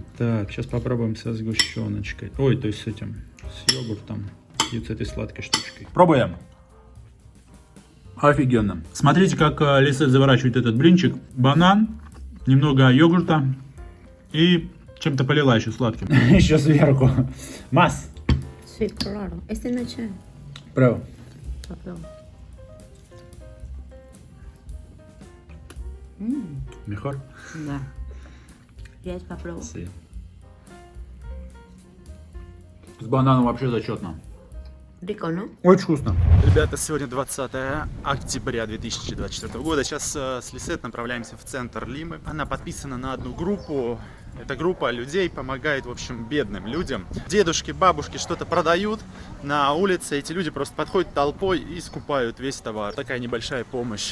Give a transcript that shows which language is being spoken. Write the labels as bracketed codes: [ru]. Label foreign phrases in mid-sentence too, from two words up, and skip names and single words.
[ru] Так, сейчас попробуем со сгущеночкой. Ой, то есть с этим, с йогуртом и с этой сладкой штучкой. Пробуем. Офигенно. Смотрите, как Лисет заворачивает этот блинчик. Банан, немного йогурта и чем-то полила еще сладким. Еще сверху. Мас. [es] Sí, claro. Este no es Право. Mejor. [ru] Да. Я сейчас попробую. [es] Sí. [ru] С бананом вообще зачетно. [es] Rico, ¿no? [ru] Очень вкусно. Ребята, сегодня 20 октября 2024 года. Сейчас с Лисет направляемся в центр Лимы. Она подписана на одну группу. Эта группа людей помогает, в общем, бедным людям. Дедушки, бабушки что-то продают на улице. Эти люди просто подходят толпой и скупают весь товар. Такая небольшая помощь.